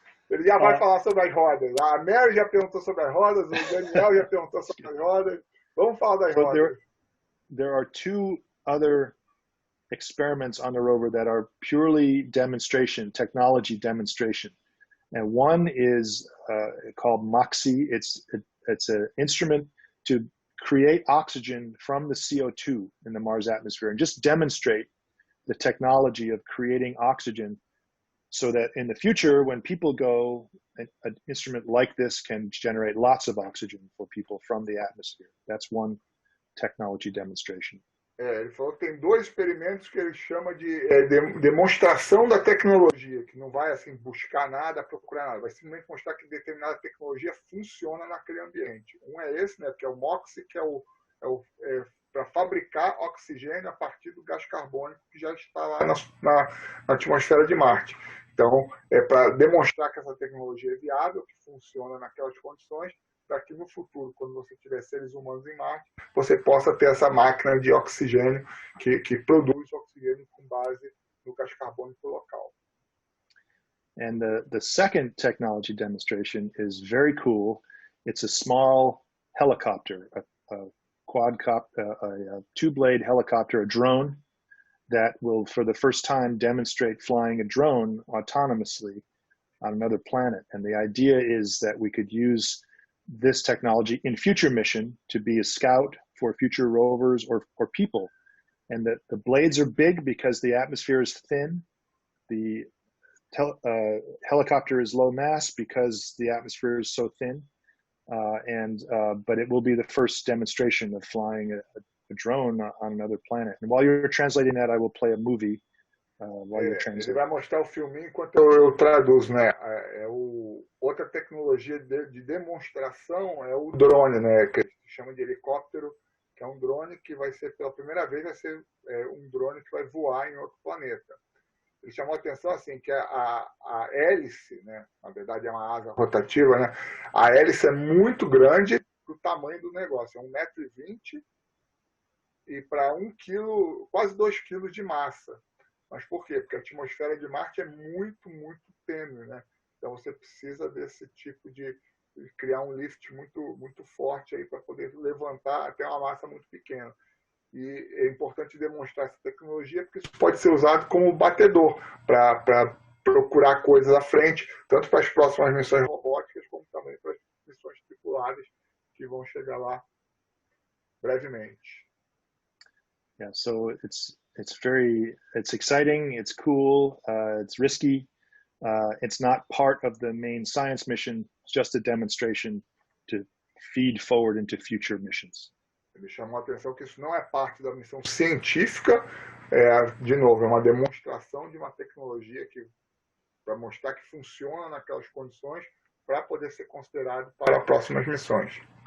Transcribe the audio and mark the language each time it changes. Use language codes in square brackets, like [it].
[pt] Ele já vai falar sobre as rodas. A Mary já perguntou sobre as rodas, o Daniel já perguntou sobre as rodas. Vamos falar das rodas. [en] There are 2 other experiments on the rover that are purely technology demonstration. And one is called MOXIE. It's an instrument to create oxygen from the CO2 in the Mars atmosphere and just demonstrate the technology of creating oxygen so that in the future, when people go, an instrument like this can generate lots of oxygen for people from the atmosphere. That's one technology demonstration. [pt] Ele falou que tem 2 experimentos que ele chama de demonstração da tecnologia, que não vai assim buscar nada, procurar nada, vai simplesmente mostrar que determinada tecnologia funciona naquele ambiente. Um é esse, né, que é o MOXIE, que é para fabricar oxigênio a partir do gás carbônico que já está lá na atmosfera de Marte. Então, é para demonstrar que essa tecnologia é viável, que funciona naquelas condições, para que no futuro, quando você tiver seres humanos em Marte, você possa ter essa máquina de oxigênio que produz oxigênio com base no gás carbônico local. [en] And the second technology demonstration is very cool. It's a small helicopter, a quadcopter, a 2-blade helicopter, a drone that will, for the first time, demonstrate flying a drone autonomously on another planet. And the idea is that we could use this technology in future mission to be a scout for future rovers or people. And that the blades are big because the atmosphere is thin. The helicopter is low mass because the atmosphere is so thin. But it will be the first demonstration of flying a drone on another planet. And while you're translating that, I will play a movie while you're [pt] Ele [en] translating. [pt] vai mostrar o filminho enquanto eu traduzo, né? Outra tecnologia de demonstração é o drone, né? Que a gente chama de helicóptero, que é um drone que vai ser, pela primeira vez, vai ser um drone que vai voar em outro planeta. Ele chamou a atenção assim, que a hélice, né? Na verdade é uma asa rotativa, né? A hélice é muito grande para o tamanho do negócio, é 1,20 m e para 1 kg, quase 2 kg de massa. Mas por quê? Porque a atmosfera de Marte é muito, muito tênue, né? Então você precisa desse tipo de criar um lift muito, muito forte aí para poder levantar até uma massa muito pequena. E é importante demonstrar essa tecnologia porque isso pode ser usado como batedor para procurar coisas à frente, tanto para as próximas missões robóticas como também para as missões tripuladas que vão chegar lá brevemente. [en] Yeah, so it's exciting, it's cool, it's risky. It's not part of the main science mission, it's just a demonstration to feed forward into future missions. [pt] Ele chamou a atenção que isso não é parte da missão científica, de novo, é uma demonstração de uma tecnologia para mostrar que funciona naquelas condições para poder ser considerado para próximas missões.